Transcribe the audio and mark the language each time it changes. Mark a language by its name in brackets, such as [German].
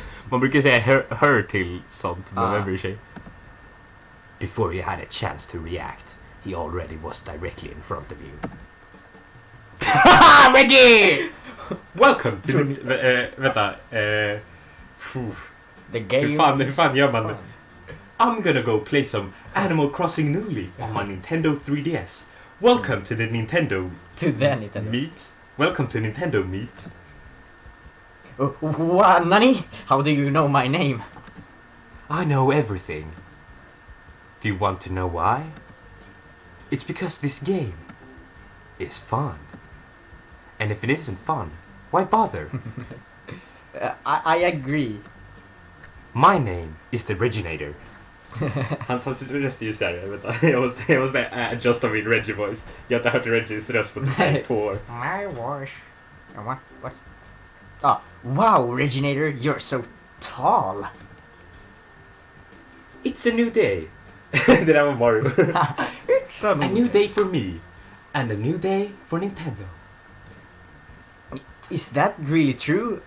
[Swedish] Man brukar säga her till sånt, men vem bryr sig? [English] Before you had a chance to react, he already was directly in front of you. Reggie! Welcome to vänta. The game. [Swedish] Hur fan gör man det? [English] I'm gonna go play some Animal Crossing New Leaf on my Nintendo 3DS. Welcome to the Nintendo meet. Welcome to Nintendo meet. What, Nani? How do you know my name? I know everything. Do you want to know why? It's because this game is fun. And if it isn't fun, why bother? I agree. My name is the Reginator. [Swedish] Hans röst är just där, vänta. Jag måste adjusta min Reggie voice. Jag har inte hört Reggies röst på 2 år. [English] My voice. What? Wow, Reginator, you're so tall. It's a new day. [Swedish] Det där var Mario. [English] It's a new day for me. And a new day for Nintendo. Is that really true?